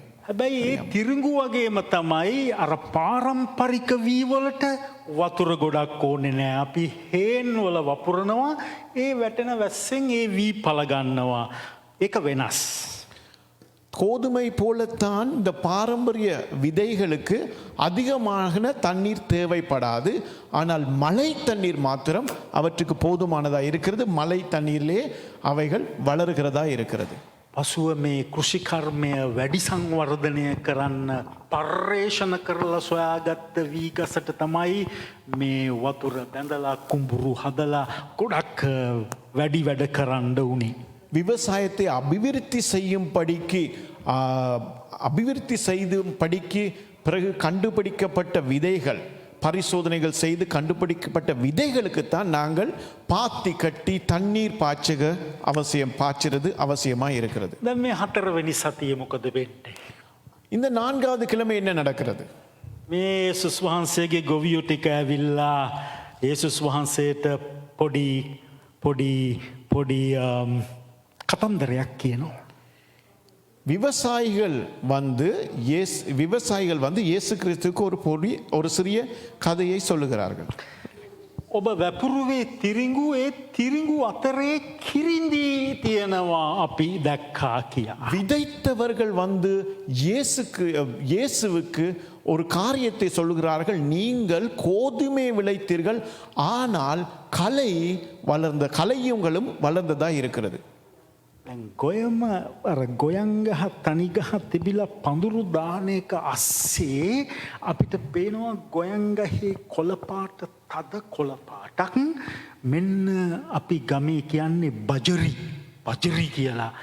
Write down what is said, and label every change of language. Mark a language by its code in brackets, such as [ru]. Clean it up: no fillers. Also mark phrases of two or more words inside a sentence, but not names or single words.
[si] හැබැයි ඒ තිරිඟු වගේම තමයි අර පාරම්පරික වී වලට වතුර ගොඩක් ඕනේ නෑ. අපි හේන් වල වපුරනවා, ඒ වැටෙන වැස්සෙන් ඒ වී පළ ගන්නවා. ඒක වෙනස්. [ta] கோதுமை போலத்தான் இந்த பாரம்பரிய விதைகளுக்கு அதிகமான தண்ணீர் தேவைப்படாது, ஆனால் மழை தண்ணீர் மாத்திரம் அவற்றுக்கு போதுமானதாக இருக்கிறது. மழை தண்ணீரிலே அவைகள் வளருகிறதா இருக்கிறது. [si] පසුව මේ කෘෂිකර්මය වැඩි සංවර්ධනය කරන්න පර්යේෂණ කරලා සොයාගත්ත වී ගසට තමයි මේ වතුර බැඳලා කුඹුරු හදලා ගොඩක් වැඩි වැඩ කරන්න උනේ. [ta] விவசாயத்தை அபிவிருத்தி செய்யும் படிக்கு பிறகு கண்டுபிடிக்கப்பட்ட விதைகள், பரிசோதனைகள் செய்து கண்டுபிடிக்கப்பட்ட விதைகளுக்குத்தான் நாங்கள் பாத்தி கட்டி தண்ணீர் பாய்ச்சுறது அவசியமாக இருக்கிறது. [si] දැන් මේ 4වෙනි සතියේ මොකද වෙන්නේ? [ta] இந்த 4வது கிழமை என்ன நடக்கிறது? [si] මේ යේසුස් වහන්සේගේ ගොවියෝ ටික ඇවිල්ලා යේසුස් වහන්සේට පොඩි කතන්දරයක් කියනවා. [ta] விவசாயிகள் வந்து இயேசு கிறிஸ்துவுக்கு ஒரு சிறிய கதையை சொல்லுகிறார்கள். [si] ඔබ වැපුරුවේ තිරිඟු ඒ තිරිඟු අතරේ කිරිඳි තියෙනවා අපි දැක්කා කියා. [ta] விதைத்தவர்கள் வந்து இயேசுவுக்கு ஒரு காரியத்தை சொல்லுகிறார்கள். நீங்கள் கோதுமை விளைத்தீர்கள், ஆனால் களையுங்களும் வளர்ந்ததா இருக்கிறது. [si] ගොයම අර ගොයංගහ තනිගහ තිබිලා පඳුරු දාන එක අස්සේ අපිට පේනවා ගොයංගහේ කොළපාට තද කොළපාටක්. මෙන්න අපි ගමේ කියන්නේ බජරි කියලා.